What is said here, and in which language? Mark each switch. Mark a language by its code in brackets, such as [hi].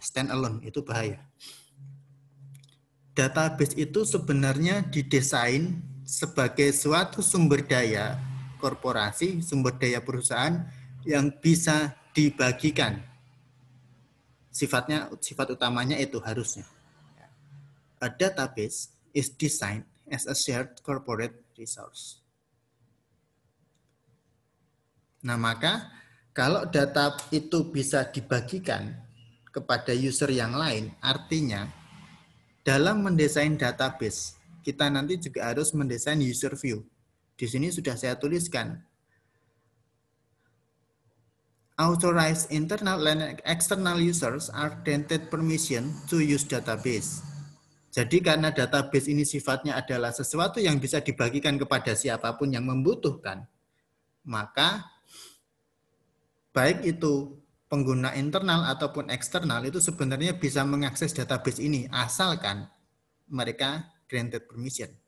[id] Stand alone, itu bahaya. Database itu sebenarnya didesain sebagai suatu sumber daya korporasi, sumber daya perusahaan yang bisa dibagikan. Sifat utamanya itu harusnya. [en] A database is designed as a shared corporate resource. [id] Nah, maka kalau data itu bisa dibagikan kepada user yang lain, artinya dalam mendesain database, kita nanti juga harus mendesain user view. Di sini sudah saya tuliskan. [en] Authorized internal and external users are granted permission to use database. [id] Jadi karena database ini sifatnya adalah sesuatu yang bisa dibagikan kepada siapapun yang membutuhkan, maka baik itu pengguna internal ataupun eksternal itu sebenarnya bisa mengakses database ini asalkan mereka [en] granted permission.